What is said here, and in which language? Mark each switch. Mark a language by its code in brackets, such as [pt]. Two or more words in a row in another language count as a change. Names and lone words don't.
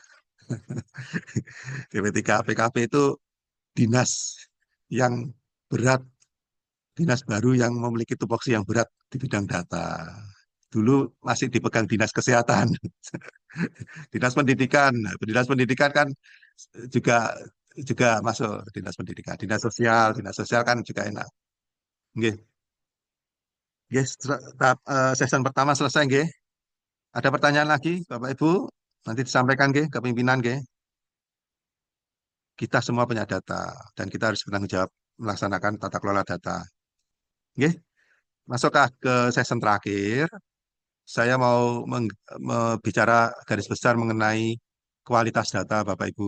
[id] DP3 PKP itu dinas yang berat, dinas baru yang memiliki tupoksi yang berat di bidang data. Dulu masih dipegang dinas kesehatan, dinas pendidikan. Nah, dinas pendidikan kan juga juga masuk dinas pendidikan, dinas sosial kan juga enak. [jv] Nggih, nggih, [id] season pertama selesai nggih. Ada pertanyaan lagi, Bapak Ibu? Nanti disampaikan nggih ke pimpinan nggih. Kita semua punya data dan kita harus bertanggung jawab melaksanakan tata kelola data. Nggih, masuk ke season terakhir. Saya mau bicara garis besar mengenai kualitas data, Bapak Ibu.